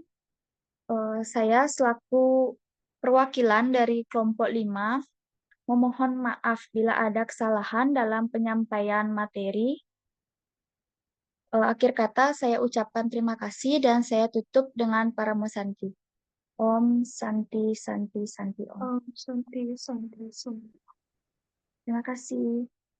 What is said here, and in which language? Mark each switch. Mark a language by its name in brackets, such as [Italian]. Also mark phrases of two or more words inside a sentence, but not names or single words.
[Indonesian] Saya selaku perwakilan dari kelompok 5 memohon maaf bila ada kesalahan dalam penyampaian materi. Akhir kata saya ucapkan terima kasih dan saya tutup dengan [Sanskrit] Paramo Santi. Om Santi Santi Santi Om. Om Santi Santi Santi. [Indonesian] Terima kasih.